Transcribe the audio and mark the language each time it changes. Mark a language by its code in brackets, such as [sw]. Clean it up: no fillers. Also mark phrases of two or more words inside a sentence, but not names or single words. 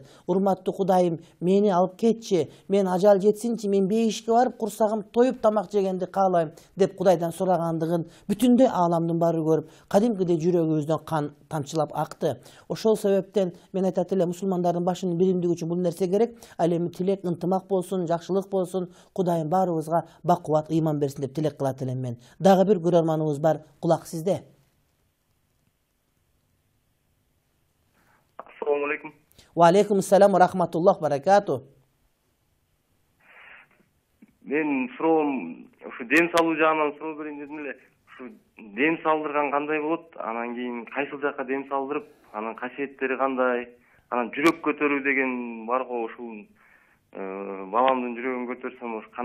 [ky] Урматтуу Кудайым, мени алып кетчи. Мен ажал жетсинчи, мен бейишке барып, курсагым тоюп тамак жегенди каалайм деп Кудайдан сурагандыгын бүтүндөй ааламдын баары көрүп, кадимкидей жүрөгүбүздөн кан тамчылап акты. Ошол себептен мен айтат элем, мусулмандардын башынын биримдиги үчүн бул нерсе керек. Ал эми тилек, ынтымак болсун, жакшылык болсун. Кудайым баарыбызга бакубат ыйман берсин деп тилек кылат элем мен. Дагы бир көрөрманыбыз бар, кулак сизде. [ar] السلام عليكم. وعليكم السلام ورحمة الله بركاته. [ky] Мен суроом ушу дем салуу жагынан суроо берейин дедим эле. Ушу дем салдырган кандай болот? Анан кийин кайсыл жакка дем салдырып, анын касиеттери кандай? Анан жүрөк көтөрүү деген бар го, ушул баламдын жүрөгүн көтөрсөм кандай карайсыз?